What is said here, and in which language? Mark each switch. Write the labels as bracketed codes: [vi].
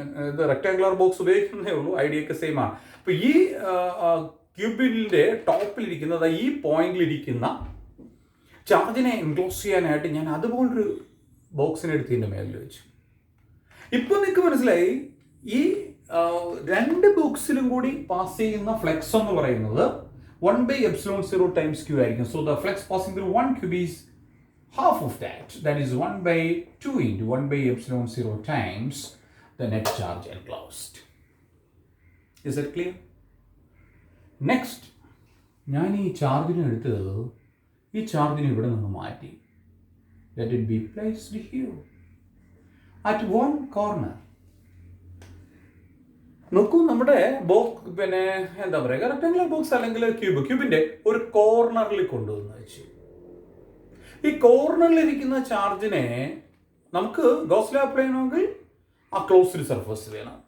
[ml] ഇത് rectangular box ഉപയോഗിക്കുന്നതേ ഉള്ളൂ, idea ഒക്കെ സെയിം ആണ്. അപ്പോൾ ഈ ക്യൂബിൻ്റെ ടോപ്പിലിരിക്കുന്നത് ഈ പോയിന്റിലിരിക്കുന്ന ചാർജിനെ എൻക്ലോസ് ചെയ്യാനായിട്ട് ഞാൻ അതുപോലൊരു ബോക്സിനെ എടുത്ത് ഇതിൻ്റെ മേലിൽ വെച്ചു. ഇപ്പോൾ നിങ്ങൾക്ക് മനസ്സിലായി ഈ രണ്ട് ബോക്സിലും കൂടി പാസ് ചെയ്യുന്ന ഫ്ലെക്സ് എന്ന് പറയുന്നത് 1/ε0 times q ആയിരിക്കും. [en] So the flux passing through 1 cube is half of that. That is 1/2 into 1/ε0 times the net charge enclosed. Is that clear? [ml] Next, ഞാൻ ഈ ചാർജിനെ എടുത്തത് ഈ ചാർജിനെ ഇവിടെ നിന്ന് മാറ്റി. [en] Let it be placed here at one corner. [ml] നോക്കൂ, നമ്മുടെ ബോക്സ് പിന്നെ എന്താ പറയുക, റെക്ടാങ്കുലർ ബോക്സ് അല്ലെങ്കിൽ ക്യൂബിൻ്റെ ഒരു കോർണറിൽ കൊണ്ടുവന്ന് വെച്ചു. ഈ കോർണറിലിരിക്കുന്ന ചാർജിനെ നമുക്ക് ഗോസ് ലോ അപ്ലൈ ചെയ്യണമെങ്കിൽ ആ ക്ലോസ്ഡ് സർഫസ് വേണം.